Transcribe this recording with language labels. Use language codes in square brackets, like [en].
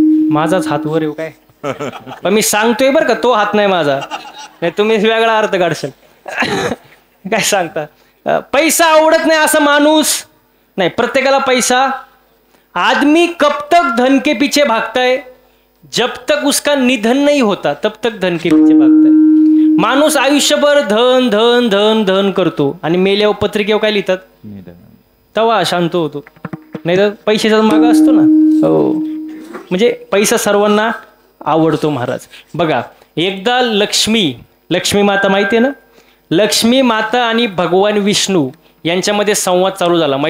[mr] माझाच हात वर येऊ काय? पण मी सांगतोय बरं का, तो हात नाही माझा, नाही तुम्ही वेगळा अर्थ काढशाल. काय सांगता? पैसा आवडत नाही असा माणूस नाही. प्रत्येकाला पैसा. [hi] आदमी कब तक धन के पीछे भागता है, जब तक उसका निधन नहीं होता तब तक धन के पीछे भागता है. [mr] माणूस आयुष्यभर धन धन धन धन करतो आणि मेल्यावर पत्रिकेवर काय लिहितात? तवा शांत होतो. नाही तर पैशाचा मागा असतो ना. हो, म्हणजे पैसा सर्वांना आवडतो महाराज. बघा, एकदा लक्ष्मी माता माहिती आहे ना, लक्ष्मी माता आणि भगवान विष्णू यांच्यामध्ये संवाद चालू झाला.